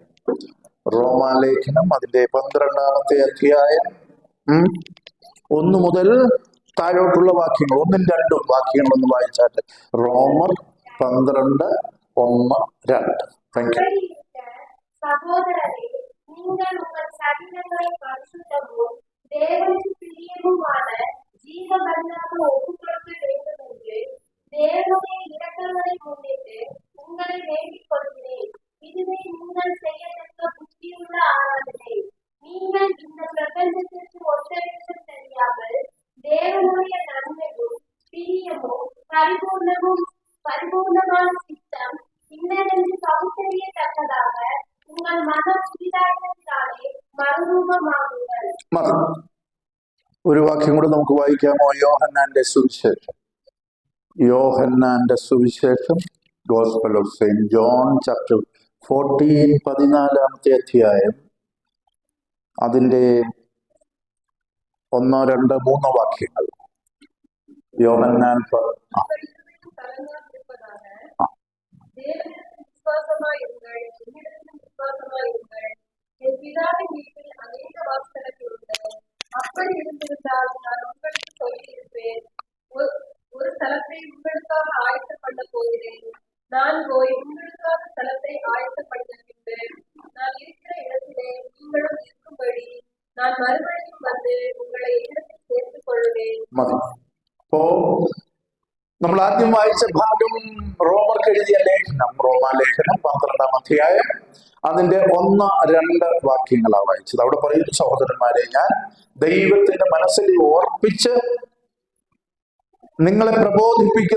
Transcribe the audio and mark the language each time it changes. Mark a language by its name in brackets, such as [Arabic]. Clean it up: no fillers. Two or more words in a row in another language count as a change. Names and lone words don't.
[Malayalam] റോമാലേഖനം അതിന്റെ 12-ാമത്തെ അധ്യായം 1 മുതൽ താഴോട്ടുള്ള വാക്യങ്ങൾ, 1ഉം 2ഉം വാക്യങ്ങളൊന്ന് വായിച്ചാട്ടെ. റോമർ 12:1-2. [English] thank you. [Malayalam] സഹോദരരെ, നിങ്ങൾ ശരീരങ്ങളെ പരിശുദ്ധവും ദേവന് പ്രിയവുമാണ് ജീവബന്ധങ്ങൾ ഒപ്പുകൊടുക്ക വേണ്ടുമെങ്കിൽ [Tamil] தேவனுடைய இரக்கங்களை முன்னிட்டு உங்களை வேண்டிக் கொள்கிறேன். இதுவே நீங்கள் செய்யத்தக்க புத்தியுள்ள ஆராதனை. நீங்கள் இந்த பிரபஞ்சத்திற்கு ஒத்தவேஷம் தெரியாமல் தேவனுடைய நன்மையும் பிரியமும் பரிபூர்ணமான சித்தம் இன்னதென்று பகுத்தறியத்தக்கதாக உங்கள் மன புதிதாயத்தினாலே மறுரூபமாகுங்கள். [Malayalam] ഒരു വാക്യം കൂടെ നമുക്ക് വായിക്കാമോ? യോഹന്നാന്റെ സുവിശേഷം [English] Gospel of Saint John chapter [Malayalam] 14, 14-ാമത്തെ അധ്യായം അതിന്റെ 1, 2, 3 വാക്യങ്ങൾ. യോഹന്നാൻ [Tamil] அப்படி இருந்திருந்தால் நான் உங்களுக்கு சொல்லியிருப்பேன், ஒரு ஸ்தலத்தை உங்களுக்காக ஆயத்தம் பண்ண போகிறேன். நான் போய் உங்களுக்காக ஸ்தலத்தை ஆயத்தப்படுத்த பின்பு நான் இருக்கிற இடத்திலே நீங்களும் இருக்கும்படி நான் மறுபடியும் வந்து உங்களை இடத்தில் சேர்த்துக் கொள்வேன். [Malayalam] അപ്പോ നമ്മൾ ആദ്യം വായിച്ച ഭാഗം റോമർക്ക് എഴുതിയ ലേഖനം, റോമാലേഖനം 12-ാം അധ്യായം അതിന്റെ 1, 2 വാക്യങ്ങളാണ് വായിച്ചത്. അവിടെ പറയുന്നു, സഹോദരന്മാരെ, ഞാൻ ദൈവത്തിന്റെ മനസ്സിൽ ഓർപ്പിച്ച് നിങ്ങളെ പ്രബോധിപ്പിക്കും.